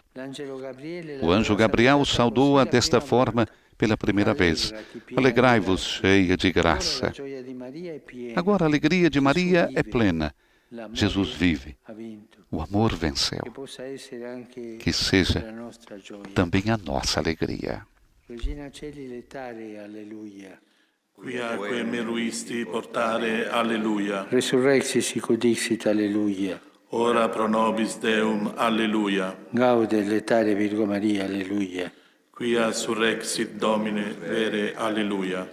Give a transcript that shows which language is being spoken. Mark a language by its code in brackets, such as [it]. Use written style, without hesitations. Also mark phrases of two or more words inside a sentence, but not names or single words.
[pt] O anjo Gabriel saudou-a desta forma pela primeira vez. Alegrai-vos, cheia de graça. Agora a alegria de Maria é plena. Jesus vive. O amor venceu. Que seja também a nossa alegria. [la] Regina Coeli Laetare, alleluia. Quiaque meruisti portare, alleluia. Resurrexit sic ut dixit, alleluia. Ora pro nobis Deum, alleluia. Gaude Laetare Virgo Maria, alleluia. Quia surrexit Domine, vere, alleluia.